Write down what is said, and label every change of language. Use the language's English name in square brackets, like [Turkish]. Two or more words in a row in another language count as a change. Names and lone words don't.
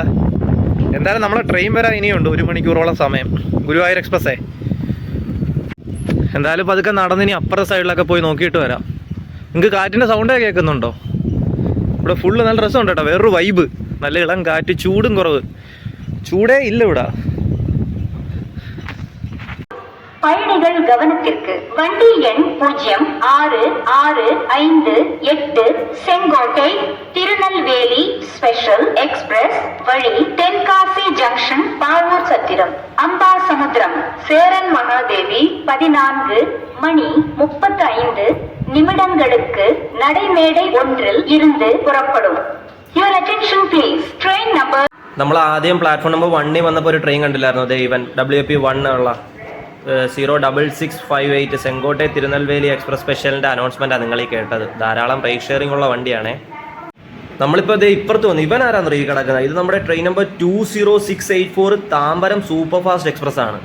[Malayalam] എന്തായാലും നമ്മളെ ട്രെയിൻ വരാൻ ഇനിയുണ്ട് 1 മണിക്കൂറോളം സമയം, ഗുരുവായൂർ എക്സ്പ്രസ്സേ. എന്തായാലും പതുക്കെ നടന്നിനി അപ്പുറ സൈഡിലൊക്കെ പോയി നോക്കിയിട്ട് വരാം. നിങ്ങൾക്ക് കാറ്റിൻ്റെ സൗണ്ടൊക്കെ കേൾക്കുന്നുണ്ടോ? ഇവിടെ ഫുള്ള് നല്ല രസമുണ്ട് കേട്ടോ, വേറൊരു വൈബ്, നല്ല ഇളം കാറ്റ്, ചൂടും കുറവ്, ചൂടേ ഇല്ല ഇവിടെ. [Tamil] பயணிகள் கவனத்திற்கு வண்டி எண் 0665 செங்கோட்டை திருநெல்வேலி ஸ்பெஷல் எக்ஸ்பிரஸ் வழி தென்காசி ஜங்ஷன் பாவூர் சத்திரம் அம்பாசமுத்திரம் சேரன் மகாதேவி 14 மணி 35 நிமிடங்களுக்கு நடைமேடை 1 இருந்து புறப்படும். [English] Your attention please. Train number. [Malayalam] നമ്മൾ ആദ്യം [English] platform number [Malayalam] 1 വന്നപ്പോൾ ഒരു ട്രെയിൻ കണ്ടില്ലായിരുന്നു? അതെ, ഇവൻ WP1 ഉള്ള 06658 ചെങ്കോട്ടെ തിരുനെൽവേലി എക്സ്പ്രസ് സ്പെഷ്യലിൻ്റെ അനൗൺസ്മെൻറ്റാണ് നിങ്ങൾ ഈ കേട്ടത്. ധാരാളം [English] rate sharing [Malayalam] ഉള്ള വണ്ടിയാണേ. നമ്മളിപ്പോൾ ഇത് ഇപ്പുറത്ത് വന്നു. ഇവൻ ആരാന്ന് ഈ കിടക്കുന്നത്? ഇത് നമ്മുടെ [English] train number [Malayalam] 20684 താമ്പരം സൂപ്പർ ഫാസ്റ്റ് എക്സ്പ്രസ് ആണ്.